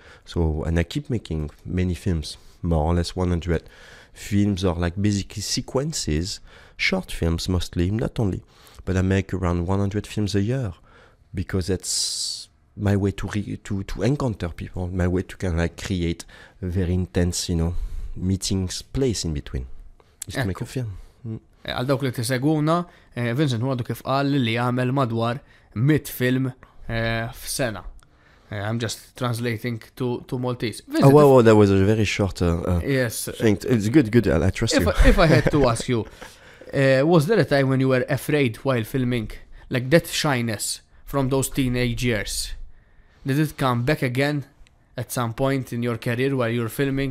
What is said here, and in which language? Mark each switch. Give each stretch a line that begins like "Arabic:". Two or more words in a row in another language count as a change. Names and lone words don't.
English: So, and I keep making many films, more or less 100 films, or like basically sequences, short films mostly, not only, but I make around 100 films a year, because that's my way to encounter people, my way to kind of like create a very intense, you know, meetings place in between, is to make a film.
Maltese: Għal dawk li tiseguna, Vincent għadu kif qal li jagħmel madwar 100 film f'sena.
English: I'm just translating to Maltese. Vincent, wow, that was a very short yes thing. It's good. I trust you. If I had to ask you, was there a time when you were afraid while filming, like that shyness from those teenage years? Did it come back again at some point in your career while you're filming?